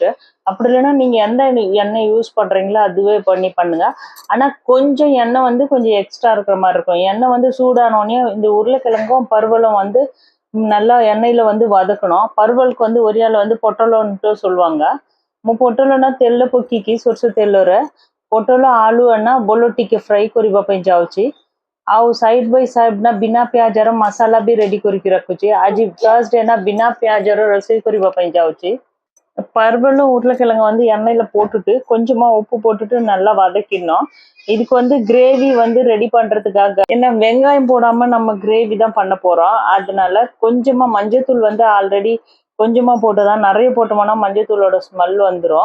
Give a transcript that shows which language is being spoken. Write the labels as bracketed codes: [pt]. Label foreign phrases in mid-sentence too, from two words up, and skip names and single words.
[ta] அப்படி இல்லைன்னா நீங்க எந்த எண்ணெய் யூஸ் பண்றீங்களோ அதுவே பண்ணி பண்ணுங்க। ஆனா கொஞ்சம் எண்ணெய் வந்து கொஞ்சம் எக்ஸ்ட்ரா இருக்கிற மாதிரி இருக்கும்। எண்ணெய் வந்து சூடானோடனே இந்த உருளைக்கிழங்கும் பருவலும் வந்து நல்லா எண்ணெயில வந்து வதக்கணும்। பருவலுக்கு வந்து ஒரியால வந்து பொட்டலோன்ட்டு சொல்லுவாங்க। [or] பொட்டଲୋନା ତେଲ ପକେଇକି ସୋରିଷ ତେଲରେ ପୋଟଳ ଆଳୁ ନା ଭଲ ଟିକେ ଫ୍ରାଏ କରିବା ପାଇଁ ଯାଉଛି। ଆଉ ସାଇଡ୍ ବାଇ ସାଇଡ୍ ନା ବିନା ପିଆଜର ମସଲା ବି ରେଡି କରିକି ରଖୁଛି। ଆଜି ଥର୍ସଡେ ନା ବିନା ପିଆଜର ରୋଷେଇ କରିବା ପାଇଁ ଯାଉଛି। [ta] பருவலும் உருளைக்கிழங்கு வந்து எண்ணெயில போட்டுட்டு கொஞ்சமா உப்பு போட்டுட்டு நல்லா வதக்கிடணும்। இதுக்கு வந்து கிரேவி வந்து ரெடி பண்றதுக்காக ஏன்னா வெங்காயம் போடாம நம்ம கிரேவி தான் பண்ண போறோம், அதனால கொஞ்சமா மஞ்சத்தூள் வந்து ஆல்ரெடி கொஞ்சமா போட்டுதான், நிறைய போட்டோம்னா மஞ்சத்தூளோட ஸ்மெல் வந்துடும்।